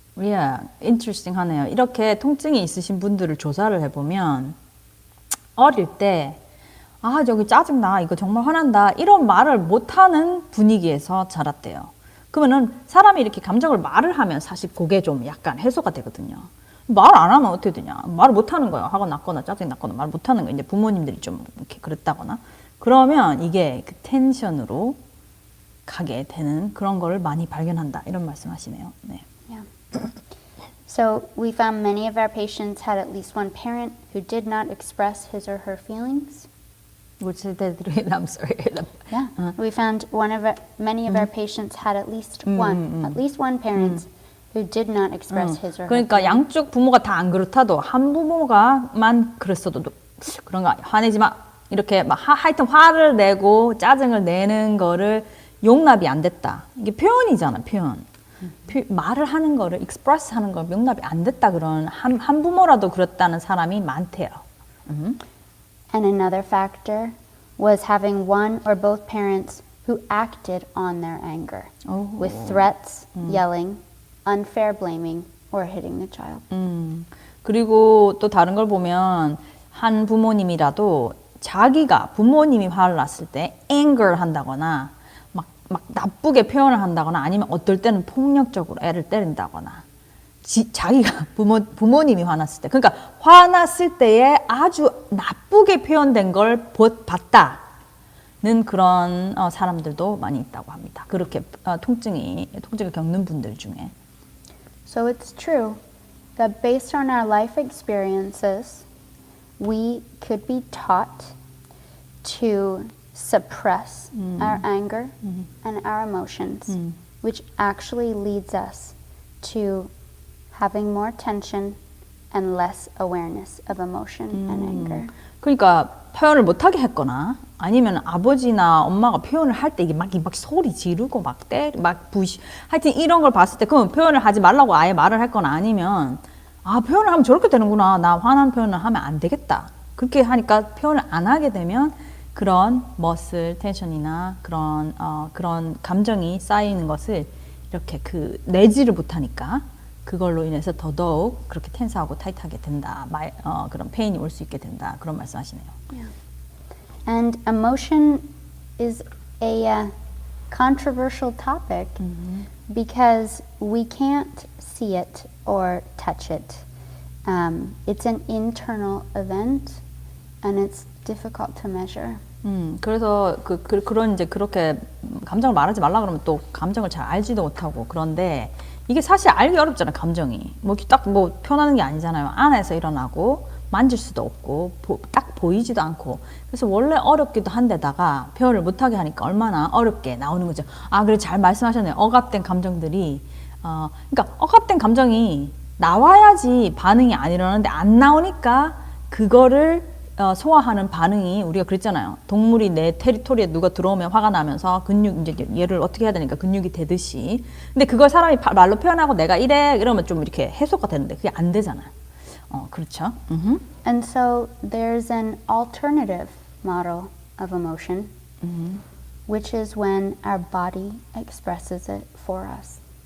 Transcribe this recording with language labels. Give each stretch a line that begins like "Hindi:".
English: Yeah, interesting
Korean: 하네요. 이렇게 통증이 있으신 분들을 조사를 해보면 어릴 때 저기 짜증나, 이거 정말 화난다 이런 말을 못하는 분위기에서 자랐대요. 그러면은 사람이 이렇게 감정을 말을 하면 사실 그게 좀 약간 해소가 되거든요. 말 안 하면 어떻게 되냐? 말을 못 하는 거예요. 화가 났거나 짜증 났거나 말 못 하는 거예요. 이제 부모님들이 좀 이렇게 그랬다거나 그러면 이게 그 텐션으로 가게 되는 그런 거를 많이 발견한다 이런 말씀하시네요. 네.
English: Yeah. So we found many of our patients had at least one parent who did not express his or her feelings. I'm sorry. Yeah. We found many of our patients had at least one parent who did not express his or her.
Korean: 그러니까 양쪽 부모가 다 안 그렇다도 한 부모가만 그랬어도 그런 거 화내지 마 이렇게 막 하여튼 화를 내고 짜증을 내는 거를 용납이 안 됐다. 이게 표현이잖아, 표현. 말을 하는 거를 express 하는 거 용납이 안 됐다 그런 한 부모라도 그랬다는 사람이 많대요.
English: And another factor was having one or both parents who acted on their anger with threats, yelling, unfair blaming, or hitting the child.
Korean: 그리고 또 다른 걸 보면 한 부모님이라도 자기가 부모님이 화를 났을 때 anger 한다거나 막 막 나쁘게 표현을 한다거나 아니면 어떨 때는 폭력적으로 애를 때린다거나 자기가 부모님이 화났을 때 그러니까 화났을 때에 아주 나쁘게 표현된 걸 봤다는 그런 사람들도 많이 있다고 합니다. 그렇게 통증을 겪는 분들 중에.
English: So it's true that based on our life experiences, we could be taught to suppress our anger and our emotions, which actually leads us to having more tension and less awareness of emotion and anger.
Korean: 그러니까 표현을 못하게 했거나 아니면 아버지나 엄마가 표현을 할 때 이게 막 소리 지르고 막 때리 막 부시 하여튼 이런 걸 봤을 때 그러면 표현을 하지 말라고 아예 말을 했거나 아니면 표현을 하면 저렇게 되는구나 나 화난 표현을 하면 안 되겠다 그렇게 하니까 표현을 안 하게 되면 그런 머슬 텐션이나 그런 감정이 쌓이는 것을 이렇게 내지를 못하니까 그걸로 인해서 더더욱 그렇게 텐스하고 타이트하게 된다. 그런 페인이 올 수 있게 된다. 그런 말씀하시네요.
English: Yeah. And emotion is a controversial topic because we can't see it or touch it. It's an internal event and it's difficult to measure.
Korean: 그래서 그런 이제 그렇게 감정을 말하지 말라 그러면 또 감정을 잘 알지도 못하고 그런데 이게 사실 알기 어렵잖아요, 감정이. 딱 표현하는 게 아니잖아요. 안에서 일어나고 만질 수도 없고 딱 보이지도 않고 그래서 원래 어렵기도 한데다가 표현을 못하게 하니까 얼마나 어렵게 나오는 거죠. 그래 잘 말씀하셨네요. 억압된 감정들이 그러니까 억압된 감정이 나와야지 반응이 안 일어나는데 안 나오니까 그거를 소화하는 반응이 우리가 그랬잖아요. 동물이 내 테리토리에 누가 들어오면 화가 나면서 이제 얘를 어떻게 해야 되니까 근육이 되듯이. 근데 그걸 사람이 말로 표현하고 내가 이래 이러면 좀 이렇게 해소가 되는데 그게 안 되잖아요. 그렇죠.
English: And so there's an alternative model of emotion, which is when our body expresses it for us.